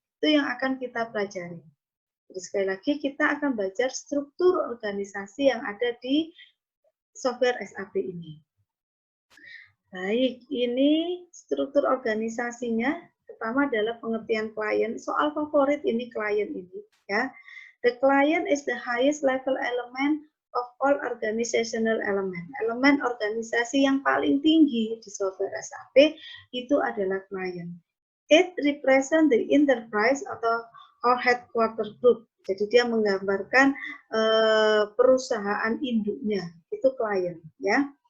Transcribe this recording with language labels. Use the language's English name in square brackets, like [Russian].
[Indonesian] Itu yang akan kita pelajari. Jadi sekali lagi kita akan belajar struktur organisasi yang ada di software SAP ini. Baik, ini struktur organisasinya. Pertama adalah pengertian klien. Soal favorit ini klien ini, ya. [English] The client is the highest level element of all organizational element. [Indonesian] Elemen organisasi yang paling tinggi di software SAP itu adalah klien. [English] It represent the enterprise atau our headquarter group. [Indonesian] Jadi dia menggambarkan perusahaan induknya, itu klien, ya.